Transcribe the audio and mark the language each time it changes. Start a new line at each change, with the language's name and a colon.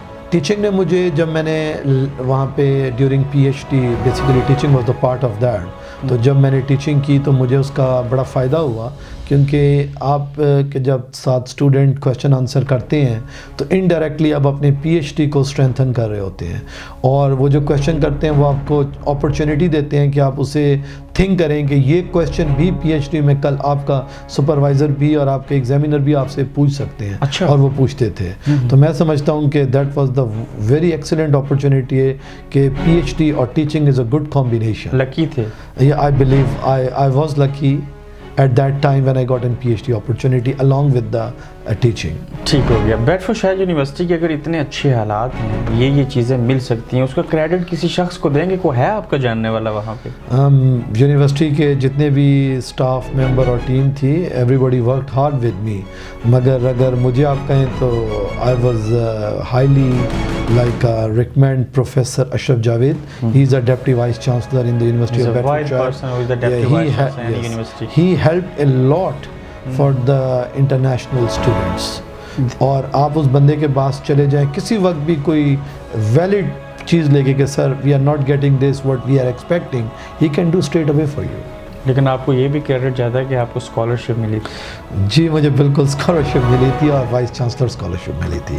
Urdu: Teaching نے مجھے جب میں نے وہاں پہ
English: during P H D basically teaching was the part of that,
Urdu: تو جب میں نے ٹیچنگ کی تو مجھے اس کا بڑا فائدہ ہوا، کیونکہ آپ کے جب ساتھ اسٹوڈنٹ کویشچن آنسر کرتے ہیں تو انڈائریکٹلی آپ اپنے پی ایچ ڈی کو اسٹرینتھن کر رہے ہوتے ہیں، اور وہ جو کویشچن کرتے ہیں وہ آپ کو اپرچونیٹی دیتے ہیں کہ آپ اسے تھنک کریں کہ یہ کویشچن بھی پی ایچ ڈی میں کل آپ کا سپروائزر بھی اور آپ کے ایگزامینر بھی آپ سے پوچھ سکتے ہیں، اچھا، اور وہ پوچھتے تھے۔ تو میں سمجھتا ہوں کہ
English: that was the very excellent opportunity
Urdu: ہے کہ پی ایچ ڈی اور teaching
English: Is a good combination.
Urdu: لکی تھے؟
English: I believe I was lucky at that time when I got an PhD opportunity along with the teaching.
Urdu: ٹھیک ہو گیا۔ بیڈفورڈ shire university کے اگر اتنے اچھے حالات ہیں، یہ چیزیں مل سکتی ہیں، اس کا کریڈٹ کسی شخص کو دیں گے؟ کوئی ہے آپ کا جاننے والا وہاں پہ؟ یونیورسٹی کے جتنے بھی اسٹاف ممبر اور ٹیم تھی،
English: everybody worked hard with me,
Urdu: مگر اگر مجھے آپ کہیں تو
English: I was highly like recommend Professor Ashraf Javed. He is a deputy vice chancellor in the University He's of a white Bedfordshire. person who is the deputy vice chancellor in the university. He helped a lot for the international students.
Urdu: اور آپ اس بندے کے پاس چلے جائیں کسی وقت بھی کوئی ویلڈ چیز لے کے کہ
English: Sir we are not getting this what we are expecting, he can do straight away for you.
Urdu: لیکن آپ کو یہ بھی کریڈٹ جاتا ہے کہ آپ کو اسکالرشپ ملی تھی؟ جی مجھے بالکل اسکالرشپ ملی تھی، اور وائس چانسلر اسکالرشپ ملی تھی،